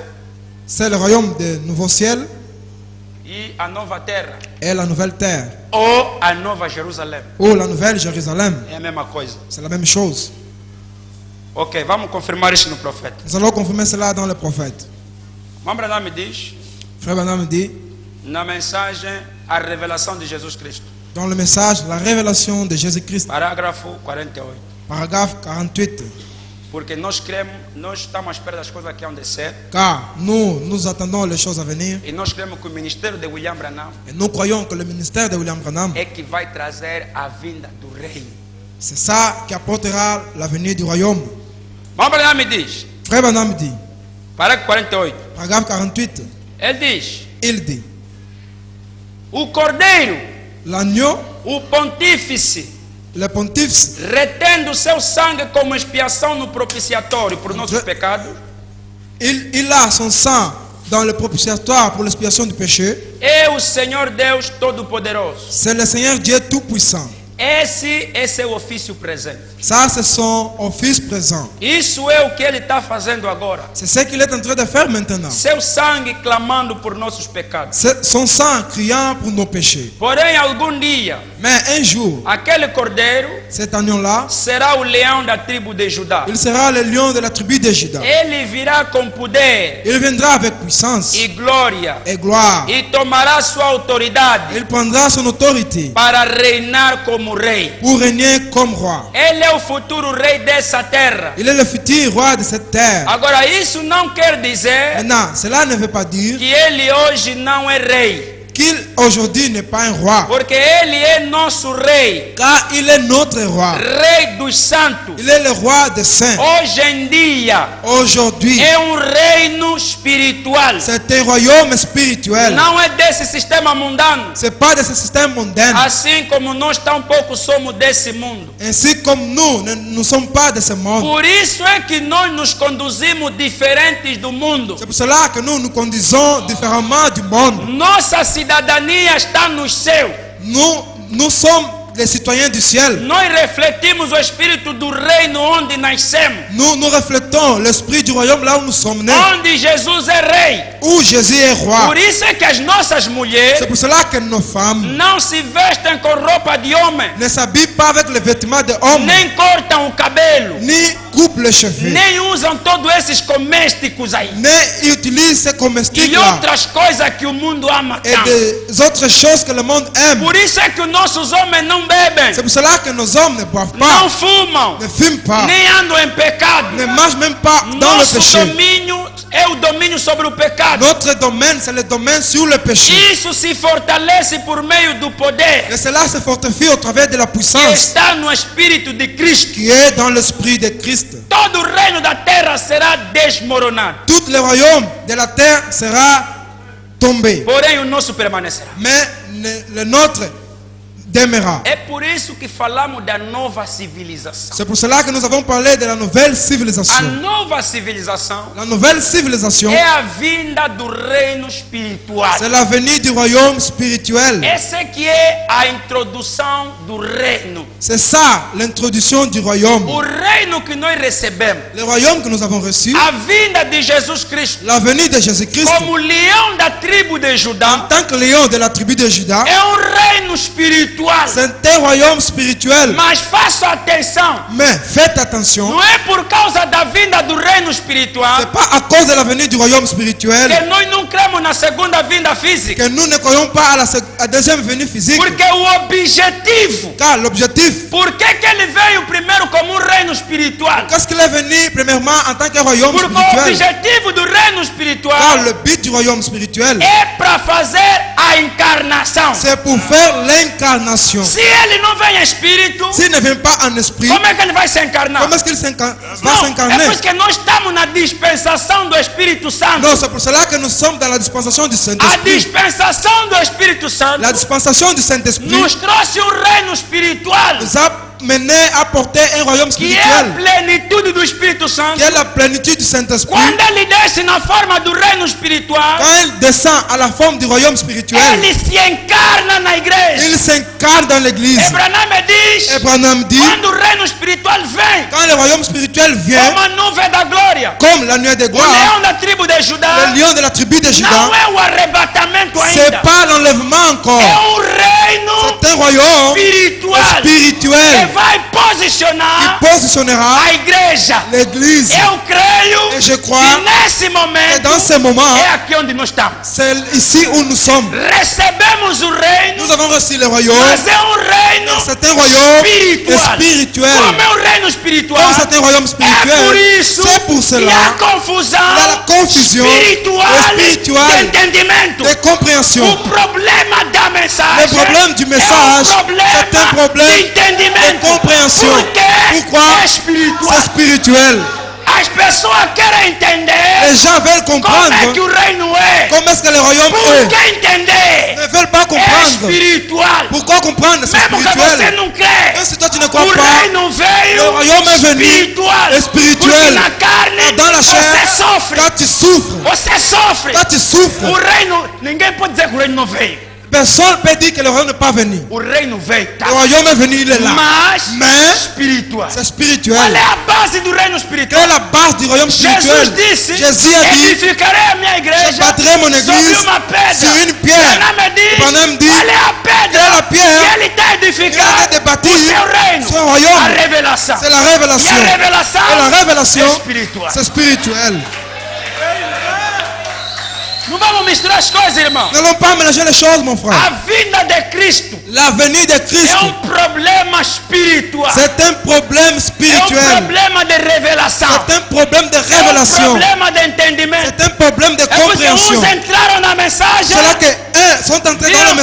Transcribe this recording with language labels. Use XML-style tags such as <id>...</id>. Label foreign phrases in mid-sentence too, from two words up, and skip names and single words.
<fr>c'est le royaume du nouveau ciel</fr> <pt>e a nova terra,</pt> <fr>et la nouvelle terre,</fr> <pt>ou a nova Jerusalém.</pt> <fr>ou la nouvelle Jérusalem.</fr> <pt>É a mesma coisa.</pt> <fr>C'est la même chose.</fr> <pt>Ok, vamos confirmar isso no profeta.</pt> <fr>Nous allons confirmer cela dans le prophète.</fr> <pt>Mambra me diz,</pt> <fr>Frère Branham dit,</fr> <pt>na mensagem, a revelação de Jesus Cristo.</pt> <fr>dans le message, la révélation de Jésus-Christ,</fr> <pt>Parágrafo 48.</pt> <fr>paragraphe 48.</fr> <pt>Porque nós cremos, nós estamos à espera das coisas que hão de ser.</pt> <fr>Car nous attendons les choses à venir</fr> <pt>E nós cremos que o ministério de William Branham</pt> <fr>et nous croyons que le ministère de William Branham,</fr> <pt>é que vai trazer a vinda do reino.</pt> <fr>c'est ça qui apportera l'avenir du royaume.</fr> <pt>Mambra me diz,</pt> <fr>Frère Branham dit,</fr> <pt>parágrafo 48.</pt> <fr>paragraphe 48,</fr> <pt>Ele diz,</pt> <fr>il dit,</fr> <pt>o cordeiro,</pt> <fr>l'agneau,</fr> <pt>o pontífice,</pt> <fr>le pontife,</fr> <pt>retendo seu sangue como expiação no propiciatório por nossos pecados,</pt> <fr>il a son sang dans le propitiatoire pour l'expiation du péché.</fr> <pt>é o Senhor Deus Todo-Poderoso.</pt> <fr>C'est le Seigneur Dieu Tout-Puissant.</fr> <pt>Esse é seu ofício presente.</pt> <fr>Ça, c'est son office présent.</fr> <pt>Isso é o que ele está fazendo agora.</pt> <fr>C'est ce qu'il est en train de faire maintenant.</fr> <pt>Seu sangue clamando por nossos pecados.</pt> <fr>C'est son sang criant pour nos péchés.</fr> <pt>Porém, algum dia,</pt> <fr>Mais un jour,</fr> <pt>aquele cordeiro</pt> <fr>cet agneau-là,</fr> <pt>será o leão da tribo de Judá.</pt> <fr>il sera le lion de la tribu de Juda.</fr> <pt>Ele virá com poder</pt> <fr>Il viendra avec puissance</fr> <pt>e glória</pt> <fr>et gloire.</fr> <pt>e tomará sua autoridade</pt> <fr>Il prendra son autorité</fr> <pt>para reinar como rei.</pt> <fr>pour régner comme roi.</fr> <pt>Ele é o futuro rei dessa terra.</pt> <fr>Il est le futur roi de cette terre.</fr> <pt>Agora, isso não quer dizer</pt> <fr>Maintenant, cela ne veut pas dire</fr> <pt>que ele hoje não é rei,</pt> <fr>qu'il aujourd'hui n'est pas un roi.</fr> <pt>porque ele é nosso rei,</pt> <fr>Car il est notre roi.</fr> <pt>rei dos santos.</pt> <fr>Il est le roi des saints.</fr> <pt>Hoje em dia</pt> <fr>Aujourd'hui,</fr> <pt>é um reino espiritual.</pt> <fr>c'est un royaume spirituel.</fr> <pt>Não é desse sistema mundano.</pt> <fr>Ce n'est pas de ce système mondain.</fr> <pt>Assim como nós tampouco somos desse mundo.</pt> <fr>Ainsi comme nous ne sommes pas de ce monde.</fr> <pt>Por isso é que nós nos conduzimos diferentes do mundo.</pt> <fr>C'est pour cela que nous nous conduisons différemment du monde.</fr> <pt>Nossa cidadania está no céu.</pt> <fr>Nous sommes les citoyens du ciel.</fr> <pt>Nós refletimos o espírito do reino onde nascemos.</pt> <fr>Nous reflétons l'esprit du royaume là où nous sommes nés.</fr> <pt>Onde Jesus é rei.</pt> <fr>Où Jésus est roi.</fr> <pt>Por isso é que as nossas mulheres</pt> <fr>C'est pour cela que nos femmes</fr> <pt>não se vestem com roupa de homem,</pt> <fr>ne s'habillent pas avec les vêtements de hommes,</fr> <pt>nem cortam o cabelo,</pt> <fr>ni coupent les cheveux,</fr> <pt>nem usam todos esses comésticos aí.</pt> <fr>ni utilisent ces</fr> <pt>E</pt> <fr>comestibles là</fr> <pt>outras coisas que o mundo ama</pt> <fr>et</fr> <pt>tanto.</pt> <fr>des autres choses que le monde aime.</fr> <pt>Por isso é que os nossos homens não bebem,</pt> <fr>C'est pour cela que nos hommes ne boivent</fr> <pt>não</pt> <fr>pas,</fr> <pt>fumam,</pt> <fr>ne fument pas,</fr> <pt>nem andam em pecado.</pt> <fr>ne mangent même pas dans le</fr> <pt>Nosso</pt> <fr>péché.</fr> <pt>domínio é o domínio sobre o pecado.</pt> <fr>Notre domaine, c'est le domaine sur le péché.</fr> <pt>Isso se fortalece por meio do poder</pt> <fr>Et cela se fortifie au travers de la</fr> <pt>que</pt> <fr>puissance</fr> <pt>está no Espírito de Cristo.</pt> <fr>qui est dans l'esprit de Christ.</fr> <pt>Todo o reino da terra será desmoronado,</pt> <fr>Tout le royaume de la terre sera tombé.</fr> <pt>porém o nosso permanecerá.</pt> <fr>Mais le nôtre demeurera.</fr> <pt>É por isso que falamos da nova civilização.</pt> <fr>C'est pour cela que nous avons parlé de la nouvelle</fr> <pt>A</pt> <fr>civilisation.</fr> <pt>nova civilização</pt> <fr>La nouvelle civilisation,</fr> <pt>é a vinda do reino espiritual.</pt> <fr>c'est la venue du royaume spirituel.</fr> <pt>Essa que é a introdução do reino.</pt> <fr>C'est ça l'introduction du royaume.</fr> <pt>O reino que nós recebemos.</pt> <fr>Le royaume que nous avons reçu,</fr> <pt>A vinda de Jesus Cristo</pt> <fr>la venue de Jésus-Christ,</fr> <pt>como leão da tribo de</pt> <fr>en</fr> <pt>Judá,</pt> <fr>tant que lion de la tribu de Juda,</fr> <pt>é um reino espiritual.</pt> <fr>c'est un royaume spirituel.</fr> <pt>Mas faça atenção,</pt> <fr>Mais faites attention,</fr> <pt>não é por causa da vinda do reino espiritual</pt> <fr>c'est pas à cause de la venue du royaume spirituel</fr> <pt>que nós não cremos na segunda vinda física.</pt> <fr>que nous ne croyons pas à la deuxième venue physique.</fr> <pt>Porque o objetivo,</pt> <fr>Car l'objectif,</fr> <pt>por que ele veio primeiro como um reino espiritual?</pt> <fr>qu'est-ce qu'il est venu premièrement en tant que royaume</fr> <pt>Porque o</pt> <fr>spirituel?</fr> <pt>objetivo do reino</pt> <fr>Car</fr> <pt>espiritual</pt> <fr>le but du royaume spirituel,</fr> <pt>é para fazer a encarnação.</pt> <fr>c'est pour faire l'incarnation.</fr> <pt>Se ele não vem em espírito,</pt> <fr>S'il ne vient pas en esprit,</fr> <pt>como é que ele vai se encarnar?</pt> <fr>comment est-ce qu'il va</fr> <pt>Não, é</pt> <fr>s'incarner?</fr> <pt>por isso que nós estamos na dispensação do Espírito Santo.</pt> <fr>Non, c'est pour cela que nous sommes dans la dispensation du</fr> <pt>A</pt> <fr>Saint-Esprit.</fr> <pt>dispensação do Espírito Santo</pt> <fr>La dispensation du Saint-Esprit</fr> <pt>nos trouxe um reino espiritual</pt> <fr>nous a mené à porter un royaume</fr> <pt>que é a</pt> <fr>spirituel</fr> <pt>plenitude do Espírito Santo.</pt> <fr>qui est la plénitude du Saint-Esprit.</fr> <pt>Quando ele desce na forma do reino espiritual,</pt> <fr>Quand il descend à la forme du royaume spirituel,</fr> <pt>ele se encarna na igreja.</pt> <fr>il s'incarne dans l'église.</fr> <pt>Abraão diz,</pt> <fr>Abraham dit,</fr> <pt>quando o reino espiritual vem,</pt> <fr>quand le royaume spirituel vient,</fr> <pt>como a nuvem da glória,</pt> <fr>comme la nuée de</fr> <pt>o</pt> <fr>gloire,</fr> <pt>leão da tribo de Judá,</pt> <fr>le lion de la tribu de</fr> <pt>não</pt> <fr>Juda,</fr> <pt>é o arrebatamento</pt> <fr>c'est</fr> <pt>ainda,</pt> <fr>pas l'enlèvement encore.</fr> <pt>é um reino</pt> <fr>C'est un royaume</fr> <pt>espiritual que</pt> <fr>spirituel</fr> <pt>vai</pt> <fr>qui</fr> <pt>posicionar</pt> <fr>positionnera</fr> <pt>a igreja.</pt> <fr>l'église.</fr> <pt>Eu creio</pt> <fr>Et je crois</fr> <pt>que nesse</pt> <fr>que</fr> <pt>momento</pt> <fr>dans ce moment,</fr> <pt>é aqui onde nós estamos.</pt> <fr>c'est ici où nous sommes.</fr> <pt>Recebemos o reino,</pt> <fr>Nous avons reçu le royaume.</fr> <pt>mas é um reino</pt> <fr>C'est un royaume</fr> <pt>espiritual.</pt> <fr>spirituel.</fr> <pt>Como é um reino espiritual,</pt> <fr>Comme c'est un royaume</fr> <pt>é por</pt> <fr>spirituel,</fr> <pt>isso</pt> <fr>c'est pour</fr> <pt>que</pt> <fr>cela</fr> <pt>há confusão</pt> <fr>il y a la confusion</fr> <pt>espiritual de entendimento.</pt> <fr>de compréhension.</fr> <pt>O problema da mensagem</pt> <fr>Le problème du message, c'est un problème</fr> <pt>de entendimento.</pt> <fr>de compréhension.</fr> <pt>Porque</pt> <fr>Pourquoi?</fr> <pt>é espiritual.</pt> <fr>C'est spirituel.</fr> <pt>As pessoas querem entender</pt> <fr>Les gens veulent</fr> <pt>como</pt> <fr>comprendre</fr> <pt>é que o reino é.</pt> <fr>comment est-ce que le royaume</fr> <pt>Por</pt> <fr>est.</fr> <pt>que entender?</pt> <fr>Ils ne veulent pas</fr> <pt>É</pt> <fr>comprendre.</fr> <pt>espiritual.</pt> <fr>Pourquoi comprendre? C'est</fr> <pt>Mesmo que você</pt> <fr>spirituel.</fr> <pt>não crê,</pt> <fr>Même si toi tu ne crois</fr> <pt>o</pt> <fr>pas,</fr> <pt>reino veio</pt> <fr>le royaume est venu</fr> <pt>espiritual.</pt> <fr>espirituel.</fr> <pt>Porque na carne</pt> <fr>Dans la</fr> <pt>você</pt> <fr>chair,</fr> <pt>sofre.</pt> <fr>quand tu souffres,</fr> <pt>Você sofre.</pt> <fr>quand tu souffres,</fr> <pt>O reino, ninguém pode dizer que o reino não veio.</pt> <fr>personne ne peut dire que le royaume n'est pas venu.</fr> <pt>O reino veio, tá?</pt> <fr>Le royaume est venu, il est là.</fr> <pt>Mas espiritual.</pt> <fr>C'est</fr> <pt>Qual</pt> <fr>spirituel.</fr> <pt>é a base do reino</pt> <fr>Quelle</fr> <pt>espiritual?</pt> <fr>est la base du royaume</fr> <pt>Jesus</pt> <fr>spirituel?</fr> <pt>disse:</pt> <fr>Jésus a dit,</fr> <pt>edificarei a minha igreja</pt> <fr>je bâtirai mon</fr> <pt>sobre</pt> <fr>église</fr> <pt>uma pedra.</pt> <fr>sur une pierre.</fr> <pt>Branham diz:</pt> <fr>Branham dit,</fr> <pt>qual é a pedra</pt> <fr>quelle est la pierre</fr> <pt>que ele está</pt> <fr>Il a</fr> <pt>edificando?</pt> <fr>été bâti</fr> <pt>O seu reino.</pt> <fr>son royaume.</fr> <pt>A revelação.</pt> <fr>C'est la</fr> <pt>E</pt> <fr>révélation.</fr> <pt>a revelação</pt> <fr>Et la révélation,</fr> <pt>é espiritual.</pt> <fr>c'est spirituel.</fr> <pt>Não vamos misturar as coisas, irmão.</pt> <fr>N'allons pas mélanger les choses, mon frère.</fr> <pt>A vinda de Cristo</pt> <fr>La venue de Christ,</fr> <pt>é problema espiritual.</pt> <fr>c'est un problème</fr> <pt>É</pt> <fr>spirituel.</fr> <pt>problema de revelação.</pt> <fr>C'est un problème de</fr> <pt>É</pt> <fr>révélation.</fr> <pt>problema de entendimento.</pt> <fr>C'est un problème de</fr> <pt>É porque</pt> <fr>compréhension.</fr> <pt>uns entraram na mensagem</pt> <fr>C'est là que eux sont entrés dans</fr> <pt>viram</pt> <fr>le</fr>